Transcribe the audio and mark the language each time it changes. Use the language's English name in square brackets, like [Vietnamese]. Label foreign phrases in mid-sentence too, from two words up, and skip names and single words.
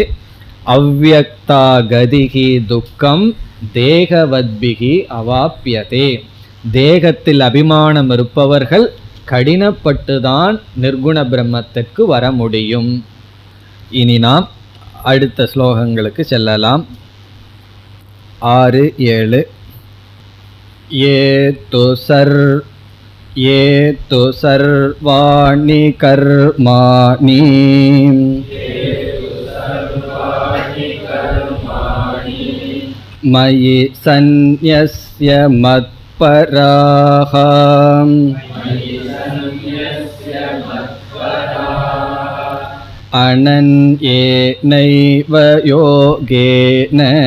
[Sanskrit] अव्यक्ता गतिः दुःखं देहवद्भिः अवाप्यते. [Tamil] தேகத்தில் அபிமானம் இருப்பவர்கள் கடினப்பட்டுதான் நிர்குண பிரம்மத்திற்கு வர முடியும். இனி நாம் அடுத்த ஸ்லோகங்களுக்கு செல்லலாம். 6, 7. [Sanskrit] ये तु सर्वाणि कर्माणि मयि सन्न्यस्य मत्पराः अनन्येनैव योगेन